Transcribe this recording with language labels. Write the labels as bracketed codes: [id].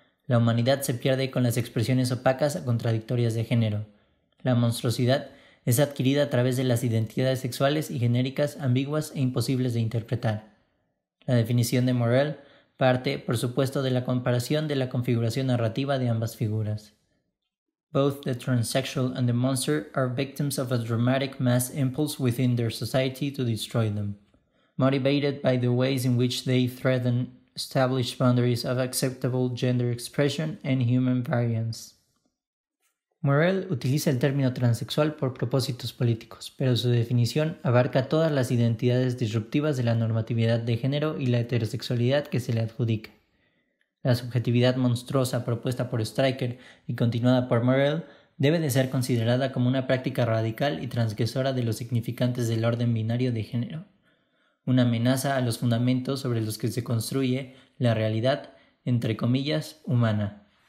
[es] La humanidad se pierde con las expresiones opacas o contradictorias de género. La monstruosidad es adquirida a través de las identidades sexuales y genéricas ambiguas e imposibles de interpretar. La definición de Morrell parte, por supuesto, de la comparación de la configuración narrativa de ambas figuras. [en] Both the transsexual and the monster are victims of a dramatic mass impulse within their society to destroy them, motivated by the ways in which they threaten established boundaries of acceptable gender expression and human variance. [es] Morrell utiliza el término transexual por propósitos políticos, pero su definición abarca todas las identidades disruptivas de la normatividad de género y la heterosexualidad que se le adjudica. La subjetividad monstruosa propuesta por Stryker y continuada por Morrell debe de ser considerada como una práctica radical y transgresora de los significantes del orden binario de género, una amenaza a los fundamentos sobre los que se construye la realidad, entre comillas, humana.